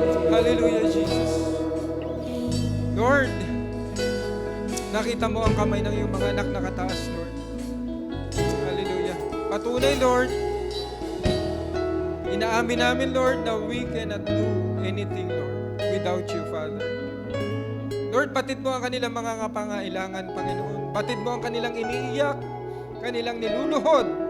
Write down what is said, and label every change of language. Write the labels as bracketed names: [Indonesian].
[Filipino] Hallelujah, Jesus. Lord, nakita mo ang kamay ng iyong mga anak nakataas, Lord. Hallelujah. Patunay, Lord. Inaamin namin, [English] Lord, na we cannot do anything, Lord, without you, Father. [Filipino] Lord, batid mo ang kanilang mga pangailangan, Panginoon. Batid mo ang kanilang iniiyak, kanilang niluluhod.